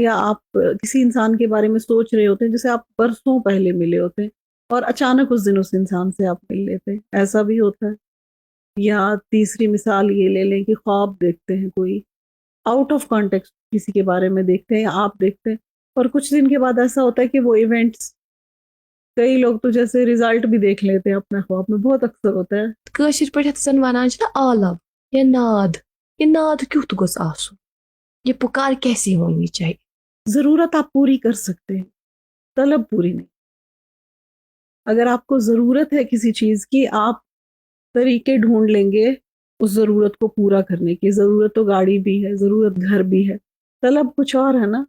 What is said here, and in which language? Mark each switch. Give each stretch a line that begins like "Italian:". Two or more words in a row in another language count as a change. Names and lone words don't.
Urdu: یا آپ کسی انسان کے بارے میں سوچ رہے ہوتے ہیں جسے آپ برسوں پہلے ملے ہوتے ہیں اور اچانک اس دن اس انسان سے آپ مل لیتے ہیں، ایسا بھی ہوتا ہے. یا تیسری مثال یہ لے لیں کہ خواب دیکھتے ہیں، کوئی
English: out of context
Urdu: کسی کے بارے میں دیکھتے ہیں یا آپ دیکھتے ہیں، اور کچھ دن کے بعد ایسا ہوتا ہے کہ وہ ایونٹس، کئی لوگ تو جیسے ریزلٹ بھی دیکھ لیتے ہیں اپنے خواب میں، بہت اکثر ہوتا ہے.
Kashmiri: کٲشِر پٲٹھۍ یَتھ زَن وَنان چھِ نا آلو یا ناد، یہ ناد کیُتھ گوٚژھ آسُن،
Urdu: یہ پُکار کیسی ہونی چاہیے. ضرورت آپ پوری کر سکتے ہیں، طلب پوری نہیں. اگر آپ کو ضرورت ہے کسی چیز کی، آپ طریقے ڈھونڈ لیں گے اس ضرورت کو پورا کرنے کی. ضرورت تو گاڑی بھی ہے، ضرورت گھر بھی ہے، طلب کچھ اور ہے نا.